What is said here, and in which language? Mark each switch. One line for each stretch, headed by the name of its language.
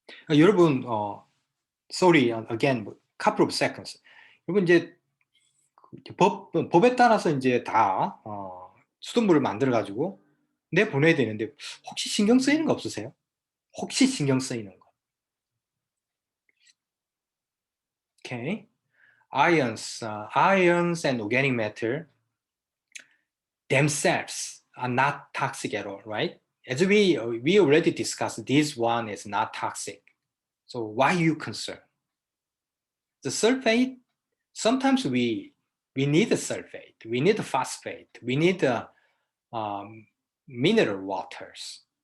English: 여러분, sorry again, couple of seconds.
Korean: 여러분 이제 법에 따라서 이제 다 수돗물을 만들어 가지고 내 보내야 되는데 혹시 신경 쓰이는 거 없으세요? 혹시 신경 쓰이는 거?
English: Okay, ions and organic matter themselves are not toxic at all, right? As we already discussed, this one is not toxic. So why are you concerned? The sulfate, sometimes we need a sulfate, we need a phosphate, we need mineral waters.